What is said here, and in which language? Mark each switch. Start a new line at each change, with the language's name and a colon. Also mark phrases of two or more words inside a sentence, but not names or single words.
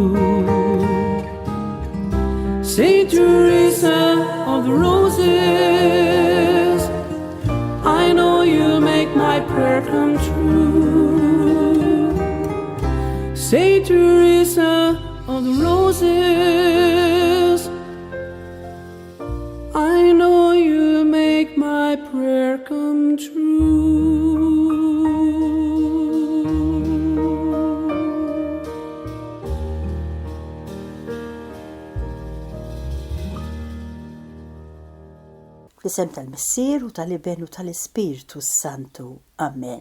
English: Saint Teresa of the Roses, I know you'll make my prayer come true. Saint Teresa of the Roses, I know you'll make my prayer come true.
Maltese: Fl-isem tal-Missier u tal-Iben u tal-Ispiritu Santu. Amen.